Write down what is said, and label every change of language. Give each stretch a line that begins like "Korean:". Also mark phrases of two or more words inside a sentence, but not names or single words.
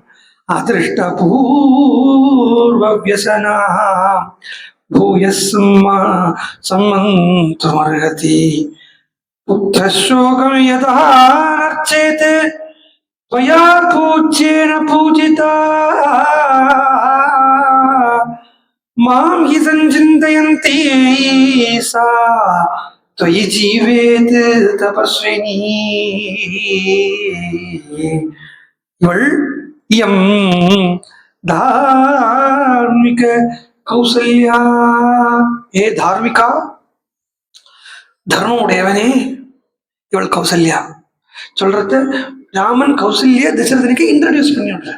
Sanskrit: अदृष्टपूर्वव्यसना भूयस्मर्हति पुत्रशोकं यथा नर्चेते त्वया पूज्येन पूजिता मां हि संचिन्तयन्ती सा त्वयि जीवेत् तपस्विनी.
Tamil: இவள்
Sanskrit: इयं धार्मिक
Tamil: கௌசல்யா. ஏ தார்மிகா, தர்மம் உடையவனே, இவள் கௌசல்யா. சொல்றது ராமன் கௌசல்யா தசரதனுக்கு இன்ட்ரடியூஸ் பண்ணி விடுற.